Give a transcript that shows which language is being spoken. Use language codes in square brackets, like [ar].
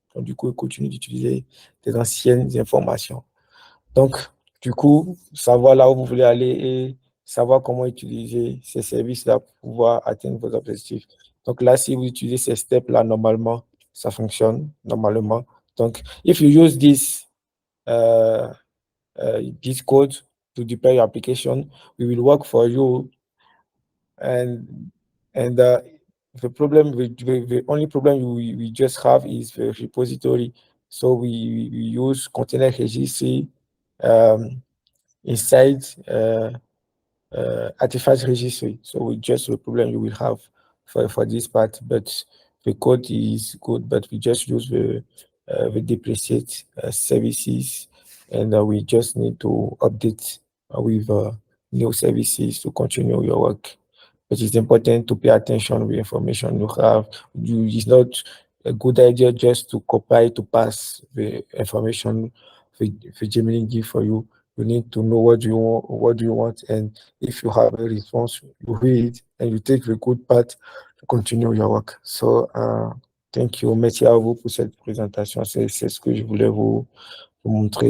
[fr] Donc, du coup, il continue d'utiliser des anciennes informations. Donc, du coup, savoir là où vous voulez aller et savoir comment utiliser ces services-là pour pouvoir atteindre vos objectifs. Donc là, si vous utilisez ces steps-là, normalement, ça fonctionne normalement. [en] Donc, if you use uh, this code to deploy your application, we will work for you. And the problem, the only problem we just have is the repository. So we use container registry inside artifact registry. So just the problem you will have for this part, but the code is good, but we just use the depreciate services, and we just need to update with new services to continue your work. But it's important to pay attention with information you have. It's not a good idea just to copy to pass the information the Gemini give for you. You need to know what do you want, and if you have a response, you read and you take the good part to continue your work. So, thank you. [fr] Merci à vous pour cette présentation. C'est ce que je voulais vous montrer.